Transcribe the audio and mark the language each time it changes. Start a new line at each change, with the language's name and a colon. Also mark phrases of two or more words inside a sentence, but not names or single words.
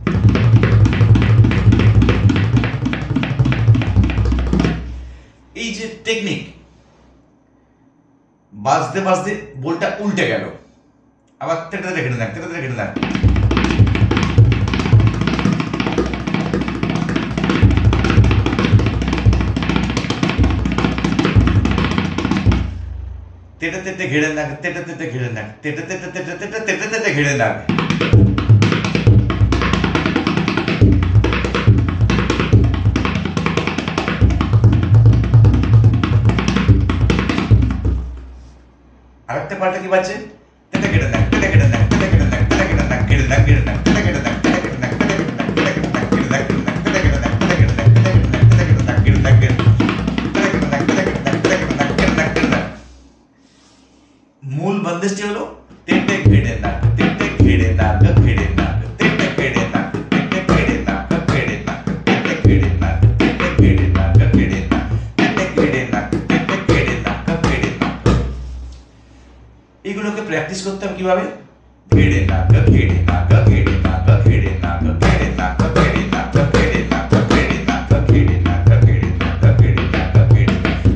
Bangla: এই যে টেকনিক, বাজতে বাজতে বোলটা উল্টে গেল, আবার তেটা তেটা ঘেড়ে নাক তেটা তেটা ঘেড়ে নাক। তেটা তেটা ঘেড়ে নাক তেটা তেটা ঘেড়ে নাক তেটা তেটা তেটা তেটা তেটা তেটা ঘেড়ে নাক। আরেকটা পাল্টা কি বাজছে, তেটা ঘেড়ে নাক তেটা ঘেড়ে নাক তেটা ঘেড়ে নাক তেটা ঘেড়ে নাক ঘেড়ে নাক ঘেড়ে নাক তেটা ঘেড়ে নাক তেটা ঘেড়ে নাক তেটা ঘেড়ে নাক তেটা ঘেড়ে নাক ঘেড়ে নাক ঘেড়ে নাক তেটা ঘেড়ে নাক তেটা ঘেড়ে নাক তেটা ঘেড়ে নাক তেটা ঘেড়ে নাক ঘেড়ে নাক ঘেড়ে নাক তেটা ঘেড়ে নাক তেটা ঘেড়ে নাক তেটা ঘেড়ে নাক ঘেড়ে নাক। মূল বন্দিশটি হলো তেটে ঘেড়ে নাক তেটে ঘেড়ে নাক ঘেড়ে নাক তেটে ঘেড়ে নাক তেটে ঘেড়ে নাক ঘেড়ে নাক তেটে ঘেড়ে নাক তেটে ঘেড়ে নাক ঘেড়ে নাক তেটে ঘেড়ে নাক তেটে ঘেড়ে নাক ঘেড়ে নাক। এগুলোকে প্র্যাকটিস করতে হবে কিভাবে, ঘেড়ে নাক ঘেড়ে নাক ঘেড়ে নাক ঘেড়ে নাক ঘেড়ে নাক ঘেড়ে নাক ঘেড়ে নাক ঘেড়ে নাক ঘেড়ে নাক ঘেড়ে নাক ঘেড়ে নাক ঘেড়ে নাক।